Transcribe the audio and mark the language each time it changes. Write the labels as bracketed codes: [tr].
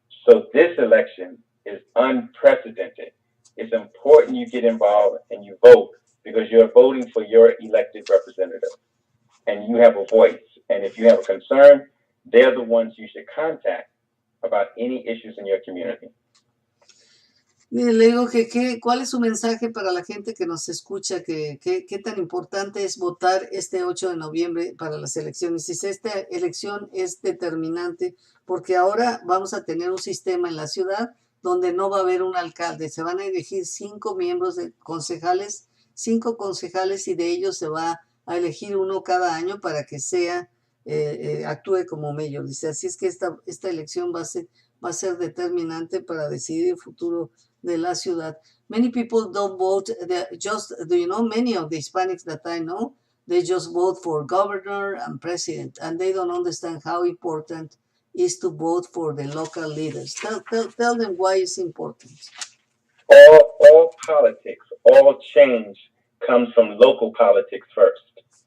[en] So this election is unprecedented. It's important you get involved and you vote because you're voting for your elected representative and you have a voice. And if you have a concern, they're the ones you should contact about any issues in your community. [es] Mire, le digo ¿cuál es su mensaje para la gente que nos escucha? ¿Qué tan importante es votar este 8 de noviembre para las elecciones? Dice, esta elección es determinante porque ahora vamos a tener un sistema en la ciudad donde no va a haber un alcalde. Se van a elegir 5 miembros de concejales, 5 concejales, y de ellos se va a elegir uno cada año para que actúe como mayor. Dice, así es que esta elección va a ser determinante para decidir el futuro de la ciudad. [en] Many people don't vote. Do you know, many of the Hispanics that I know, they just vote for governor and president, and they don't understand how important is to vote for the local leaders. Tell them why it's important. All politics, all change comes from local politics first.